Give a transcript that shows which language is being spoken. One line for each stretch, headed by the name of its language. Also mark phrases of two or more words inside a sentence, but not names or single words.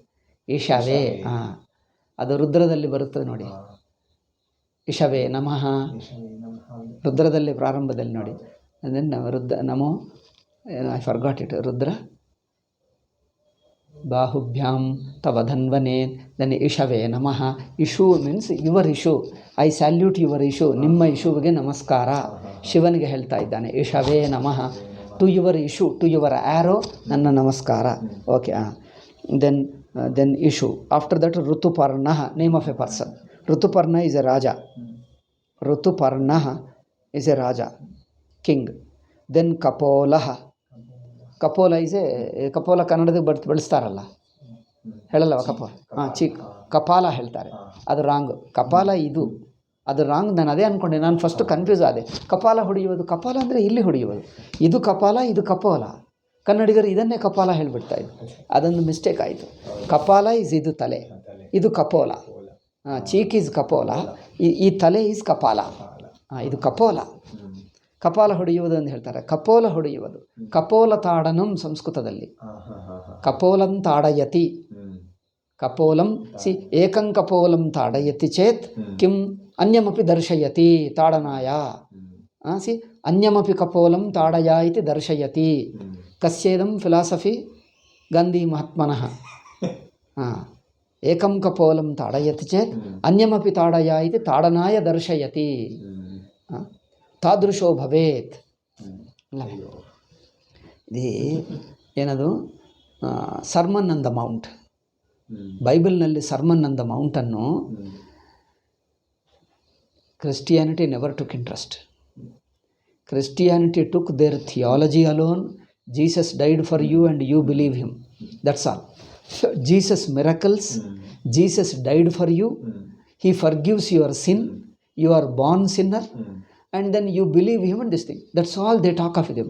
Kannada: Ishave. ಅದು ರುದ್ರದಲ್ಲಿ ಬರುತ್ತದೆ ನೋಡಿ.
Sanskrit: ಇಶವೇ ನಮಃ.
Kannada: ರುದ್ರದಲ್ಲಿ ಪ್ರಾರಂಭದಲ್ಲಿ ನೋಡಿ.
English: And then ನಮೋ, I forgot it. Rudra.
Sanskrit: बाहुभ्यां तवधन्वने.
English: Then
Sanskrit: इषवे नमः.
English: Ishu means your issue. I salute your issue.
Kannada: ನಿಮ್ಮ ಇಶ್ಯೂಗೆ ನಮಸ್ಕಾರ. Shivanige ಹೇಳ್ತಾ ಇದ್ದಾನೆ.
Sanskrit: इषवे नमः.
English: To your issue, to your arrow,
Kannada: ನನ್ನ ನಮಸ್ಕಾರ.
English: Okay. Then issue. After that, Rutuparnaha, name of a person. Rutuparna is a Raja. Rutuparnaha is a Raja, king. Then Kapolaha. Kapola is a Kapola
Kannada: ಕನ್ನಡದಲ್ಲಿ ಬಳಸ್ತಾರಲ್ಲ, ಹೇಳಲ್ಲವ ಕಪೋಲ. ಕಪಾಲ ಹೇಳ್ತಾರೆ, ಅದು ರಾಂಗ್. ಕಪಾಲ ಇದು, ಅದು ರಾಂಗ್. ನಾನು ಅದೇ ಅಂದ್ಕೊಂಡೆ, ನಾನು ಫಸ್ಟ್ ಕನ್ಫ್ಯೂಸ್ ಆದೆ. ಕಪಾಲ ಹೊಡೆಯುವುದು, ಕಪಾಲ ಅಂದರೆ ಇಲ್ಲಿ ಹೊಡೆಯುವುದು. ಇದು ಕಪಾಲ, ಇದು ಕಪೋಲ. ಕನ್ನಡಿಗರು ಇದನ್ನೇ ಕಪಾಲ ಹೇಳಿಬಿಡ್ತಾ ಇದ್ರು. ಅದೊಂದು ಮಿಸ್ಟೇಕ್ ಆಯಿತು. ಕಪಾಲ ಇಸ್ ಇದು ತಲೆ, ಇದು ಕಪೋಲ.
English: cheek is
Kannada: ಕಪೋಲ, ಈ ತಲೆ ಈಸ್ ಕಪಾಲ. ಇದು ಕಪೋಲ. ಕಪಾಲ ಹೊಡೆಯುವುದು ಅಂತ ಹೇಳ್ತಾರೆ. ಕಪೋಲ ಹೊಡೆಯುವುದು.
Sanskrit: ಕಪೋಲ ತಾಡನಂ
Kannada: ಸಂಸ್ಕೃತದಲ್ಲಿ.
Sanskrit: ಕಪೋಲಂ ತಾಡಯತಿ. ಕಪೋಲಂ ಸಿ ಏಕಂ ಕಪೋಲಂ ತಾಡಯತಿ ಚೇತ್ ಕಿಂ ಅನ್ಯಮಪಿ ದರ್ಶಯತಿ ತಾಡನಾಯ. ಸಿ ಅನ್ಯಮಪಿ ಕಪೋಲಂ ತಾಡಯ ಇತಿ ದರ್ಶಯತಿ. ಕಸ್ಯೇದಂ ಫಿಲಾಸಫಿ ಗಾಂಧಿ ಮಹಾತ್ಮನಃ. ಏಕಂ ಕಪೋಲಂ ತಾಡಯತಿ ಚೇತ್ ಅನ್ಯಮಪಿ ತಾಡಯ ಇತಿ ತಾಡನಾಯ ದರ್ಶಯತಿ. ತಾದೃಶೋ ಭವೇತ್.
Kannada: ಇದು ಏನದು, ಸರ್ಮನ್ ಆನ್ ದ ಮೌಂಟ್.
English: Bibleನಲ್ಲಿ Sermon on the Mountನ್ನು Christianity never took interest. Christianity took their theology alone. Jesus died for you and you believe him. That's all. Jesus miracles. Jesus died for you. He forgives your sin. You are born sinner. And then you believe him and this thing. That's all they talk of him.